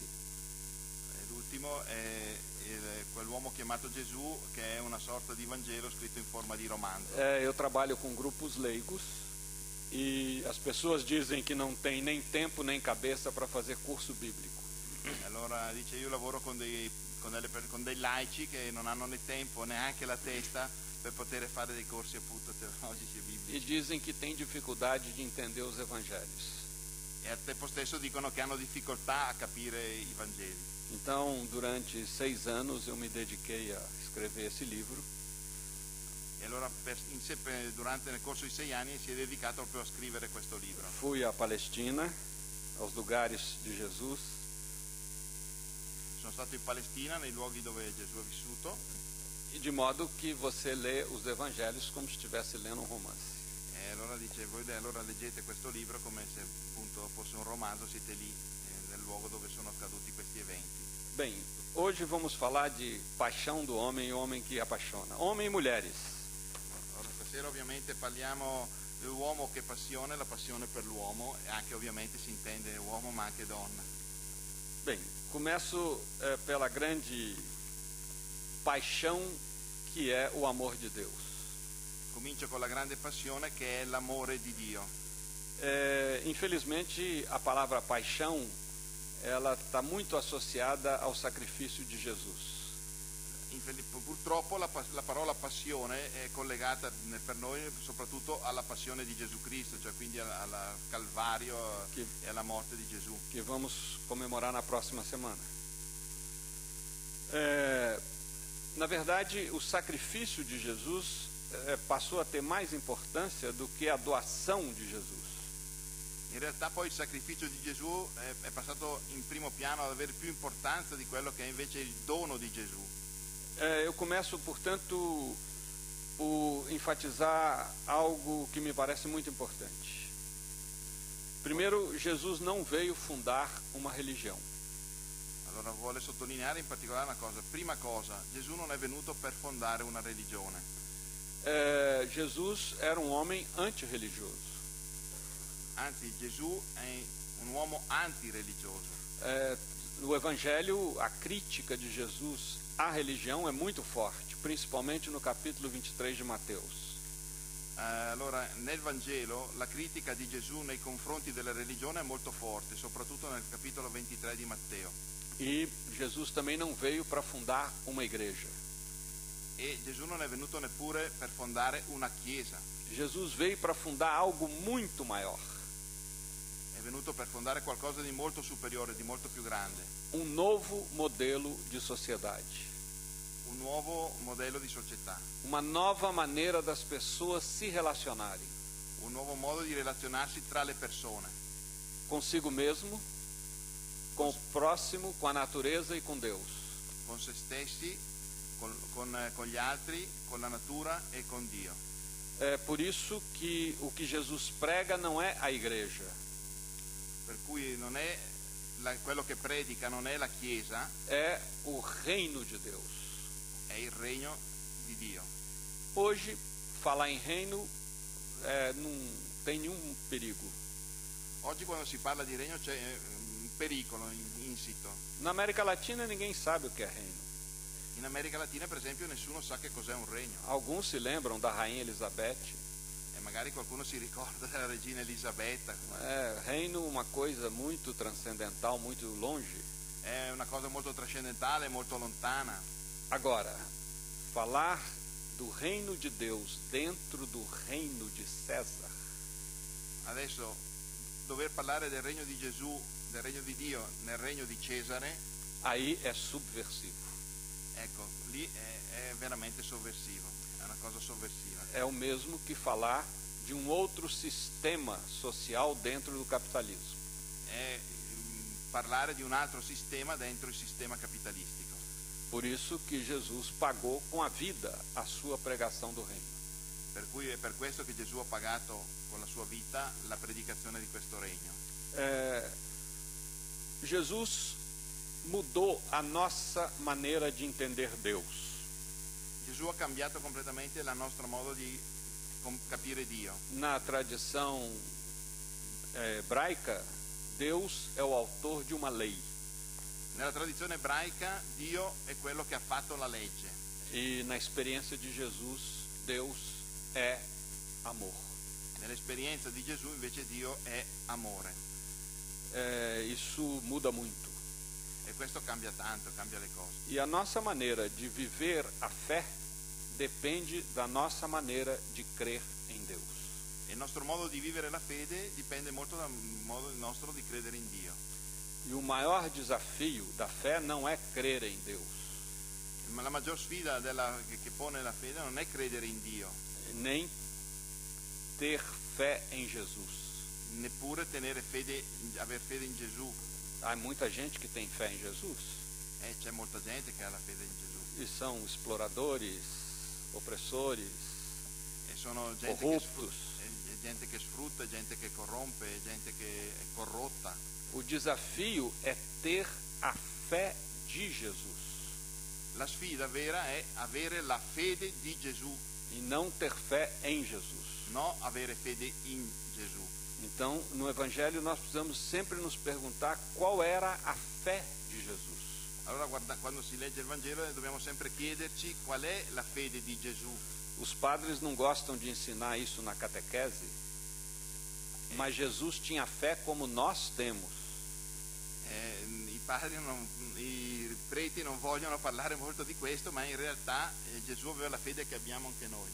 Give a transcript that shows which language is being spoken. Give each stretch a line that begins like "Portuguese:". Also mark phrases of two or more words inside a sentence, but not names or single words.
Italian: L'ultimo è quell'uomo chiamato Gesù, che è una sorta di Vangelo scritto in forma di romanzo.
Portuguese: Eu trabalho com grupos leigos e as pessoas dizem que não tem nem tempo nem cabeça para fazer curso bíblico.
Italian: Allora dice, io lavoro con dei laici che non hanno né tempo neanche la testa per poter fare dei corsi appunto teologici e biblici.
Portuguese: E dizem que tem dificuldade de entender os evangelhos.
Italian: E al tempo stesso dicono che hanno difficoltà a capire i Vangeli.
Portuguese: Então, durante 6 anos eu me dediquei a escrever esse livro.
Italian: E allora nel corso di 6 anni si è dedicato proprio a scrivere questo libro.
Portuguese: Fui à Palestina, aos lugares de Jesus.
Italian: Sono stato in Palestina, nei luoghi dove Gesù ha vissuto.
Portuguese: E de modo que você lê os evangelhos como se estivesse lendo um romance.
Italian: E allora dice, voi allora leggete questo libro come se appunto fosse un romanzo, siete lì nel luogo dove sono accaduti questi eventi.
Portuguese: Bem, hoje vamos falar de paixão do homem e o homem que apaixona. Homem e mulheres.
Italian: Allora, stasera ovviamente parliamo dell'uomo che passione, la passione per l'uomo, e anche ovviamente si intende uomo ma anche donna.
Portuguese: Bem, começo pela grande paixão que é o amor de Deus.
Italian: Comincio con la grande passione che è l'amore di Dio.
Portuguese: Infelizmente, a palavra paixão, ela está muito associada ao sacrifício de Jesus.
Italian: Purtroppo la parola passione è collegata per noi soprattutto alla passione di Gesù Cristo, cioè quindi al Calvario e alla morte di Gesù.
Portuguese: Que vamos comemorar na próxima semana. Na verdade, o sacrifício de Jesus passou a ter mais importância do que a doação de Jesus.
Italian: In realtà poi il sacrificio di Gesù è passato in primo piano ad avere più importanza di quello che è invece il dono di Gesù.
Portuguese: Eu começo, portanto, por enfatizar algo que me parece muito importante. Primeiro, Jesus não veio fundar uma religião.
Italian: Allora vuole sottolineare in particolare una cosa. Prima cosa, Gesù non è venuto per fondare una religione.
Portuguese: Jesus era um homem antirreligioso.
Italian: Anzi, Gesù è un uomo antireligioso.
Portuguese: No Evangelho, a crítica de Jesus à religião é muito forte, principalmente no capítulo 23 de Mateus.
Italian: Allora, nel Vangelo la critica di Gesù nei confronti della religione è molto forte, soprattutto nel capitolo 23 di Matteo.
Portuguese: E Jesus também não veio para fundar uma igreja.
Italian: E Gesù non è venuto neppure per fondare una chiesa,
Portuguese: Jesus veio para fundar algo muito maior.
Italian: è venuto per fondare qualcosa di molto superiore, di molto più grande,
Portuguese: Um novo modelo de sociedade.
Italian: un nuovo modello di società,
Portuguese: Uma nova maneira das pessoas se relacionarem
Italian: un nuovo modo di relazionarsi tra le persone,
Portuguese: consigo mesmo, com o próximo, com a natureza e com Deus.
Italian: con se stessi, con gli altri, con la natura e con Dio.
Portuguese: É por isso que o que Jesus prega não é a igreja,
Italian: Per cui non è quello che predica non è la Chiesa,
Portuguese: é o reino de Deus.
Italian: è il regno di Dio.
Portuguese: Hoje, falar em reino não tem nenhum perigo.
Italian: Oggi quando si parla di regno c'è un pericolo insito.
Portuguese: Na América Latina ninguém sabe o que é reino.
Italian: In America Latina, per esempio, nessuno sa che cos'è un regno.
Portuguese: Alguns se lembram da rainha Elizabeth.
Italian: E magari qualcuno si ricorda della regina Elisabetta.
Portuguese: Reino uma coisa muito transcendental, muito longe.
Italian: È una cosa molto trascendentale, molto lontana.
Portuguese: Agora, falar do reino de Deus dentro do reino de César
Italian: Adesso, dover parlare del regno di Gesù, del regno di Dio, nel regno di Cesare,
Portuguese: aí é subversivo.
Italian: ecco, lì è veramente sovversivo, è una cosa sovversiva.
Portuguese: É o mesmo que falar de um outro sistema social dentro do capitalismo.
Italian: È parlare di un altro sistema dentro il sistema capitalistico.
Portuguese: Por isso que Jesus pagou com a vida a sua pregação do reino.
Italian: Per cui è per questo che Gesù ha pagato con la sua vita la predicazione di questo regno.
Portuguese: Jesus mudou a nossa maneira de entender Deus.
Italian: Gesù ha cambiato completamente il nostro modo di capire Dio.
Portuguese: Na tradição hebraica, Deus é o autor de uma lei.
Italian: Nella tradizione ebraica Dio è quello che ha fatto la legge.
Portuguese: E na experiência de Jesus, Deus é amor.
Italian: Nell'esperienza di Gesù invece Dio è amore.
Portuguese: Isso muda muito.
Italian: E questo cambia tanto, cambia le cose.
Portuguese: E a nossa maneira de viver a fé depende da nossa maneira de crer em Deus.
Italian: E il nostro modo di vivere la fede dipende molto dal modo nostro di credere in Dio.
Portuguese: E o maior desafio da fé não é crer em Deus,
Italian: Ma la maggior sfida che pone la fede non è credere in Dio,
Portuguese: nem ter fé em Jesus.
Italian: neppure aver fede in Gesù.
Portuguese: Há muita gente que tem fé em Jesus
Italian: C'è molta gente che ha la fede in Gesù.
Portuguese: e são exploradores, opressores,
Italian: E sono gente
Portuguese: corruptos.
Italian: gente che sfrutta, gente che corrompe, gente che è corrotta.
Portuguese: O desafio é ter a fé de Jesus
Italian: La sfida vera è avere la fede di Gesù,
Portuguese: e não ter fé em Jesus.
Italian: no avere fede in Gesù.
Portuguese: Então, no Evangelho, nós precisamos sempre nos perguntar qual era a fé de Jesus.
Italian: Allora quando si legge il Vangelo dobbiamo sempre chiederci qual è la fede di Gesù.
Portuguese: Os padres não gostam de ensinar isso na catequese, mas Jesus tinha fé como nós temos.
Italian: I preti non vogliono parlare molto di questo, ma in realtà Gesù aveva la fede che abbiamo anche noi,